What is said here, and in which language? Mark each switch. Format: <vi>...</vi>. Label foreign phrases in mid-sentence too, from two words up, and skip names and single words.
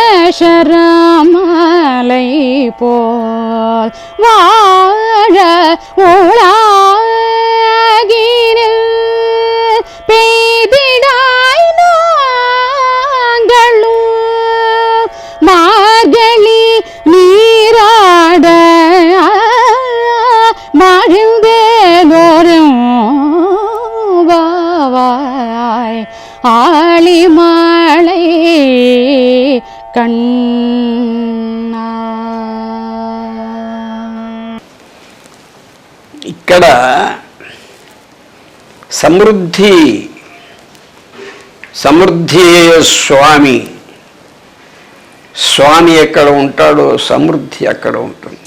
<ta>சரமலை போல் வாழ உலகினில் பெய்திடாய் நாங்களும் மார்கழி நீராட மகிழ்ந்தேலோரும் வாவாய். ஆளிமலை கண்ணா.</ta> <te>ఇక్కడ సమృద్ధి స్వామి. స్వామి ఎక్కడ ఉంటాడో సమృద్ధి అక్కడ ఉంటుంది.</te>